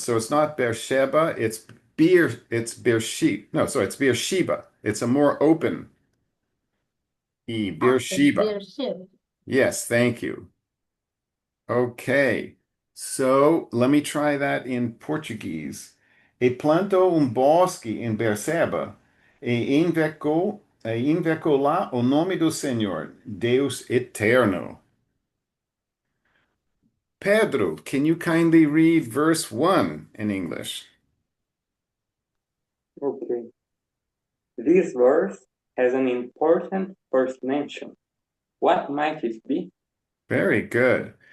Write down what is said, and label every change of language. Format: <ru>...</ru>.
<en>So it's not Beersheba, it's Beersheba. No, sorry, it's Beersheba. It's a more open E, Okay, Beersheba. Beersheba. Yes, thank you. Okay, so let me try that in Portuguese.</en> <pt>E plantou bosque em Berseba e invocou lá o nome do Senhor, Deus eterno.</pt> <en>Pedro, can you kindly read verse 1 in English? Okay. This verse has an important first mention. What might it be? Very good.</en>